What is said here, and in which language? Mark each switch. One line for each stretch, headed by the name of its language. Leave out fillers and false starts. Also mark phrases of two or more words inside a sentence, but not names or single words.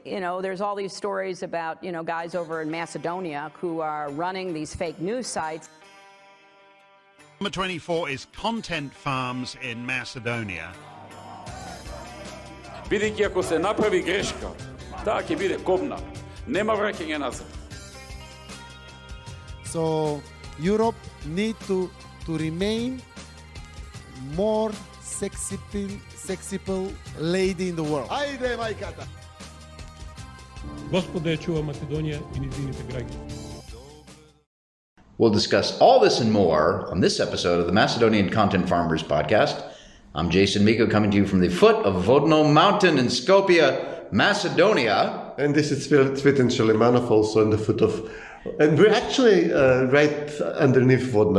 English: there's all these stories about, guys over in Macedonia who are running these fake news sites. Number 24 is Content Farms in Macedonia.
Macedonian: Бидејќи ако се направи грешка, таа ќе биде кобна. Нема враќање назад.
English: So Europe need to remain more sexy lady in the world.
Macedonian: Ајде, мајката! Господа ја чува Македонија и низините граѓани.
English: We'll discuss all this and more on this episode of the Macedonian Content Farmers podcast. I'm Jason Miko, coming to you from the foot of Vodno Mountain in Skopje, Macedonia. And this is Cvitin Šelimanov, also in the foot of... And we're actually right underneath Vodno.